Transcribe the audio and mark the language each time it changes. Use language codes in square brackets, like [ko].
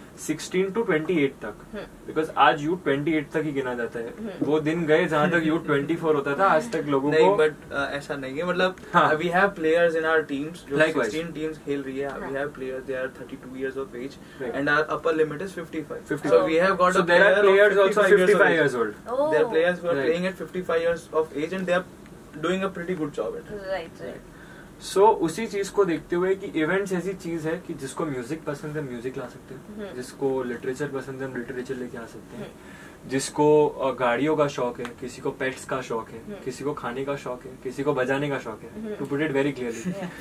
[hi] 16 to 28 तक, because आज youth 28 तक ही गिना जाता है। वो दिन गए जहाँ तक यूथ 24 होता था, आज तक लोगों को [en] but [hi] ऐसा नहीं है, मतलब [en] we have players in our teams [hi] जो 16 टीम्स खेल रही है, [en] We have players they are 32 years of age and our upper limit is 55. So we have got there are players also 55 years old. There are players who are playing at 55 years of age and they are doing a pretty good job at it. Right. [hi] So उसी चीज को देखते हुए कि events ऐसी चीज है कि जिसको म्यूजिक पसंद है म्यूजिक ला सकते हैं, जिसको लिटरेचर पसंद है हम लिटरेचर लेके आ सकते हैं, जिसको गाड़ियों का शौक है, किसी को पेट्स का शौक है, किसी को खाने का शौक है, किसी को बजाने का शौक है, [en] To put it very clearly.